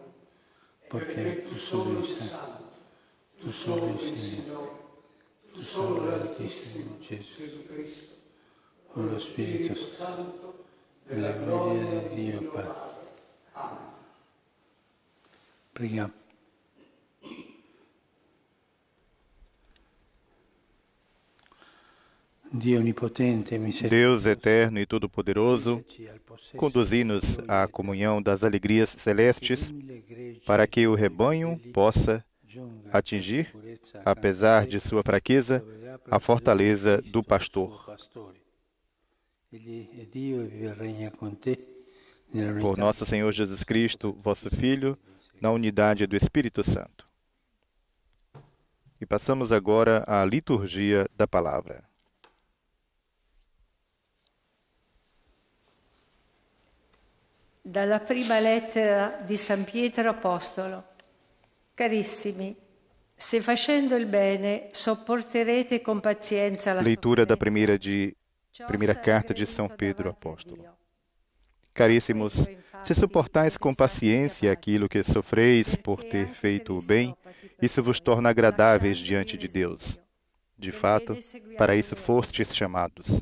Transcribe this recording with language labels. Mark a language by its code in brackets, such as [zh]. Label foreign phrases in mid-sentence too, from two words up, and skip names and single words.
[it] Perché tu solo sei santo, tu solo il Signore, tu solo l'Altissimo Gesù Cristo, con lo Spirito Santo, nella gloria di Dio Padre. Amen. Preghiamo. [pt] Deus eterno e todo-poderoso, conduzi-nos à comunhão das alegrias celestes, para que o rebanho possa atingir, apesar de sua fraqueza, a fortaleza do pastor. Por nosso Senhor Jesus Cristo, vosso Filho, na unidade do Espírito Santo. E passamos agora à liturgia da palavra. [it] Dalla prima lettera di San Pietro Apostolo. Carissimi, se facendo il bene sopporterete com pazienza la [pt] Leitura da primeira carta de São Pedro Apóstolo. Caríssimos, se suportais com paciência aquilo que sofreis por ter feito o bem, isso vos torna agradáveis diante de Deus. De fato, para isso fostes chamados.